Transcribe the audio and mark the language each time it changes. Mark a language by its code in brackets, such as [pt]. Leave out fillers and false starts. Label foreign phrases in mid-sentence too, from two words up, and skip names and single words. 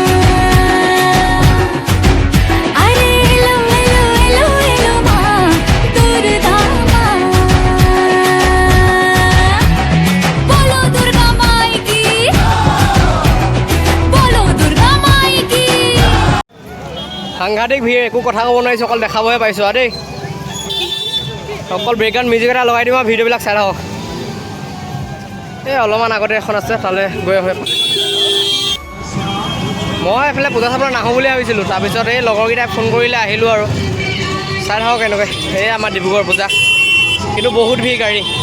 [bn] আরে এলো এলো এলো এলো মা দুর্গা মা বলো দুর্গা মাই কি বলো দুর্গা মাই কি [as] সাংঘাতিক ভিৰ একো কথা ক'ব নোৱাৰিছোঁ অকল দেখাবহে পাইছোঁ আৰু দেই অকল [en] background music [as] এটা লগাই দিম আৰু ভিডিঅ'বিলাক চাই থাকক এই অলপমান আগতে এখন আছে তালৈ গৈ আহোঁ মই এইফালে পূজা চাবলৈ নাহোঁ বুলি ভাবিছিলোঁ তাৰপিছত এই লগৰকেইটাই ফোন কৰিলে আহিলোঁ আৰু চাই থাকক এনেকৈ এই আমাৰ ডিব্ৰুগড় পূজা কিন্তু বহুত ভিৰ গাড়ী